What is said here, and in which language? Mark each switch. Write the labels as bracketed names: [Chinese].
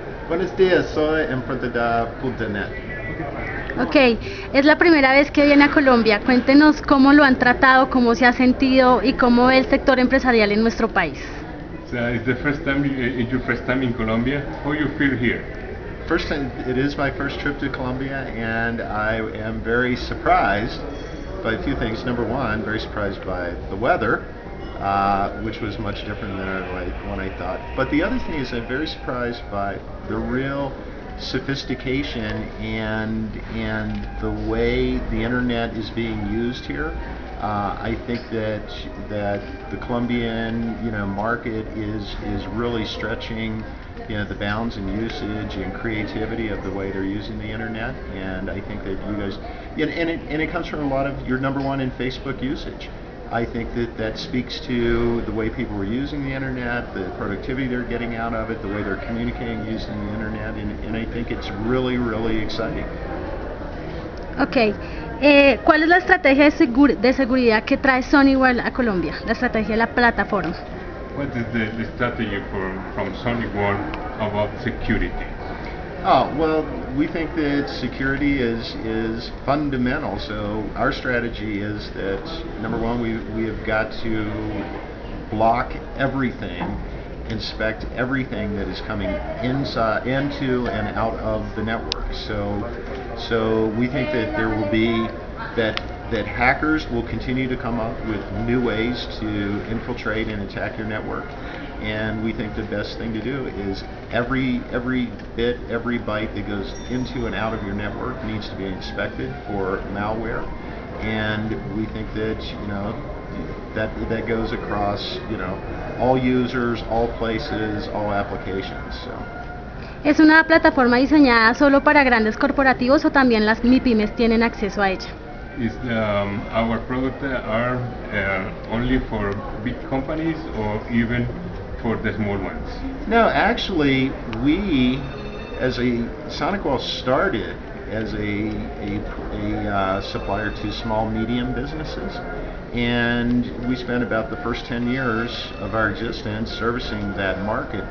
[Spanish] Buenos días, soy emprendedor.net. Ok, es la primera vez que viene a Colombia. Cuéntenos cómo lo han tratado, cómo se ha sentido y cómo ve el sector empresarial en nuestro país. [English] So it's the first time, it's your first time in Colombia. How you feel here? First time, it is my first trip to Colombia, and I am very surprised by a few things. Number one, very surprised by the weather, which was much different than when I thought. But the other thing is I'm very surprised by the real sophistication and the way the internet is being used here. I think that the Colombian market is really stretching the bounds in usage and creativity of the way they're using the internet, and I think that you guys, and it comes from a lot of your number one in Facebook usage. I think that speaks to the way people are using the internet, the productivity they're getting out of it, the way they're communicating using the internet, and I think it's really, really exciting. [Spanish] Ok, ¿cuál es la estrategia de seguridad que trae Honeywell a Colombia? La estrategia de la plataforma. [English] What is the strategy from Honeywell about security? Oh, well, we think that security is fundamental. So our strategy is that, number one, we have got to block everything, inspect everything that is coming into and out of the network. So we think that there will be that hackers will continue to come up with new ways to infiltrate and attack your network. And we think the best thing to do is every bit, every byte that goes into and out of your network needs to be inspected for malware. And we think that that goes across all users, all places, all applications. So. [Spanish] ¿Es una plataforma diseñada solo para grandes corporativos o también las MIPYMES tienen acceso a ella? [English] Is our product are only for big companies or even for the small ones? No, actually, we, as SonicWall started as a supplier to small, medium businesses, and we spent about the first 10 years of our existence servicing that market.